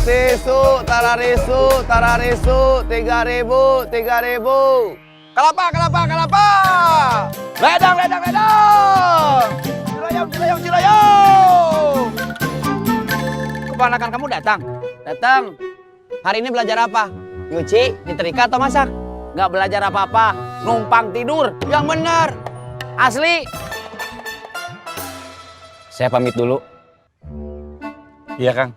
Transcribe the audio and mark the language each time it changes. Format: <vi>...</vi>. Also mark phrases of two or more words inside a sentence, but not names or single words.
<id>tararisu, tararisu, tararisu, 3.000, 3.000. Kelapa, kelapa, kelapa. Ledang, ledang, ledang. Cilayong, cilayong, cilayong. Keponakan kamu datang? Datang. Hari ini belajar apa? Nyuci, nyetrika atau masak? Nggak belajar apa-apa, numpang tidur. Yang benar. Asli. Saya pamit dulu. Iya, Kang.</id>